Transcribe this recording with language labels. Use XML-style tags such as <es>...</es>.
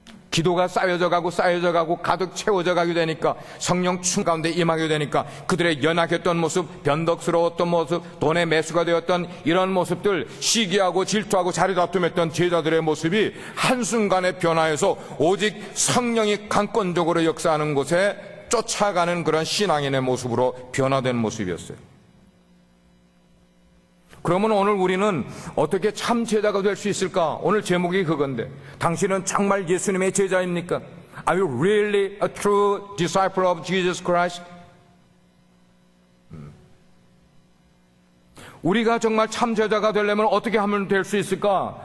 <ko>기도가 쌓여져 가고 가득 채워져 가게 되니까 성령 충 가운데 임하게 되니까 그들의 연약했던 모습, 변덕스러웠던 모습, 돈의 매수가 되었던 이런 모습들, 시기하고 질투하고 자리 다툼했던 제자들의 모습이 한순간에 변화해서 오직 성령이 강권적으로 역사하는 곳에 쫓아가는 그런 신앙인의 모습으로 변화된 모습이었어요. 그러면 오늘 우리는 어떻게 참 제자가 될 수 있을까? 오늘 제목이 그건데, 당신은 정말 예수님의 제자입니까?</ko> <en>Are you really a true disciple of Jesus Christ?</en> <ko>우리가 정말 참 제자가 되려면 어떻게 하면 될 수 있을까?</ko>